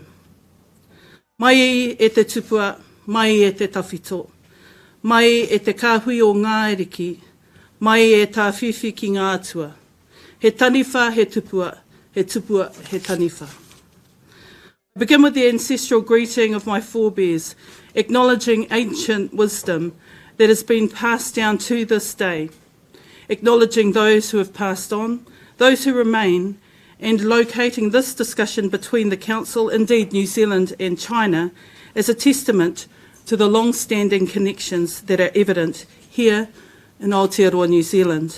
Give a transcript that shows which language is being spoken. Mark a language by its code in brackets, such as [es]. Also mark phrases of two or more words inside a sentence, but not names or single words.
[mi] Mai e te tupua, mai e te tawhito, mai e te kāhui o ngā eriki, mai e tā whiwhi ki ngā atua. He taniwha, he tupua, he taniwha. [en] I begin with the ancestral greeting of my forebears, acknowledging ancient wisdom that has been passed down to this day, acknowledging those who have passed on, those who remain, and locating this discussion between the Council, indeed New Zealand and China, as a testament to the long-standing connections that are evident here in Aotearoa, New Zealand.